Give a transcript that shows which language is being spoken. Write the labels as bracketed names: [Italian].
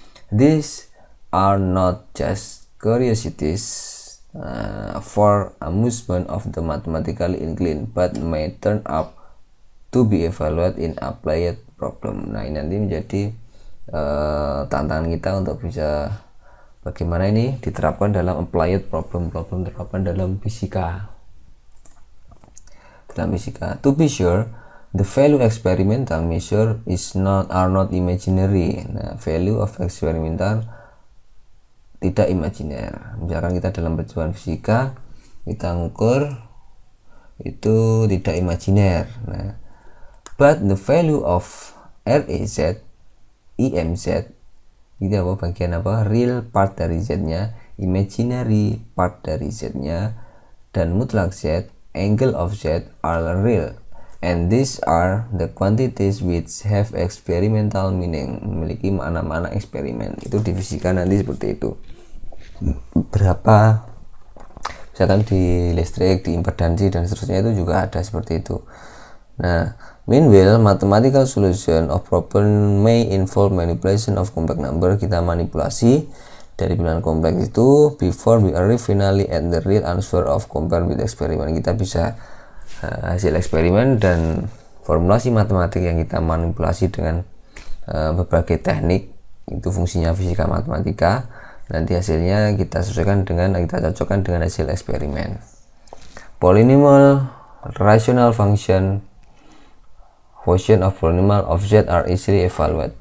[English] These are not just curiosities for amusement of the mathematically inclined, but may turn up to be evaluated in applied problem. [Indonesian] Nah, ini nanti menjadi tantangan kita untuk bisa bagaimana ini diterapkan dalam applied problem terapkan dalam fisika. [English] To be sure, the value experimental measure are not imaginary. [Indonesian] Nah, [English] value of experimental [Indonesian] tidak imajiner. Misalkan kita dalam percobaan fisika kita ngukur itu tidak imajiner. [English] Nah, but the value of REZ, IMZ [Indonesian] itu apa? Bagian apa? [English] Real part dari Z-nya, imaginary part dari Z-nya, [Indonesian] dan mutlak Z, [English] angle of Z are real. And these are the quantities which have experimental meaning, [Indonesian] memiliki makna-makna eksperimen. Itu di fisika nanti seperti itu. Berapa, misalkan di listrik, di impedansi dan seterusnya itu juga ada seperti itu. [English] Nah, meanwhile, mathematical solution of problem may involve manipulation of complex number. [Indonesian] Kita manipulasi dari bilangan kompleks itu [English] before we arrive finally at the real answer of compare with experiment. [Indonesian] Kita bisa hasil eksperimen dan formulasi matematik yang kita manipulasi dengan berbagai teknik, itu fungsinya fisika matematika. Nanti hasilnya kita sesuaikan dengan, kita cocokkan dengan hasil eksperimen. [English] Polynomial rational function of polynomial of Z are easily evaluated.